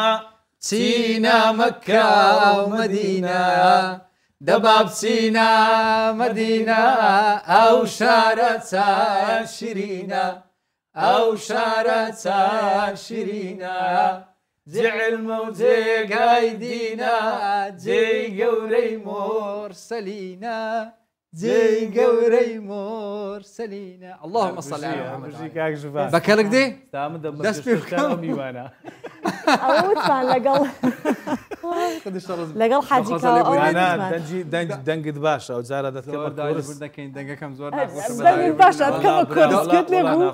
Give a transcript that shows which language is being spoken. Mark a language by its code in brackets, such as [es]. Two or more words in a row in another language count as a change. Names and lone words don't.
[ckb] چینە مەککە و مەدینە دەبا بچینە مەدینە ئەو شارە چا شیرینە ئەو شارە چا شیرینە جێ عیلمە و جێگای دینە جێی گەورەی مۆرسەلینە جێی گەورەی مۆرسەلینە [ar] اللهم صل على محمد [ckb] بەکەڵک دێ دەست پێ میوانە ئەوتان لەگەڵ حاجیکەوە دەنگت باشە ئەو جارە دەکەین دەنگەکەم زۆر باشە دەکەمە کۆرسکت لێ بوو